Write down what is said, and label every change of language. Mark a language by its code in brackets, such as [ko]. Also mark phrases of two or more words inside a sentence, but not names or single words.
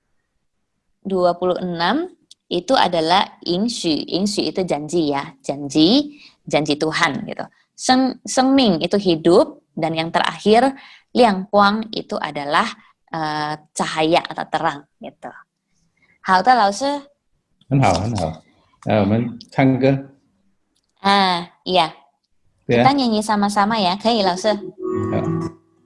[id] 26 itu adalah Ingshu itu janji ya, janji Tuhan gitu. Sengming itu hidup, dan yang terakhir Liang Kuang itu adalah cahaya atau terang gitu. [zh] Hảo的老师。很好。我们唱歌。 [id] Iya. Kita nyanyi sama-sama ya, [zh] 可以老师。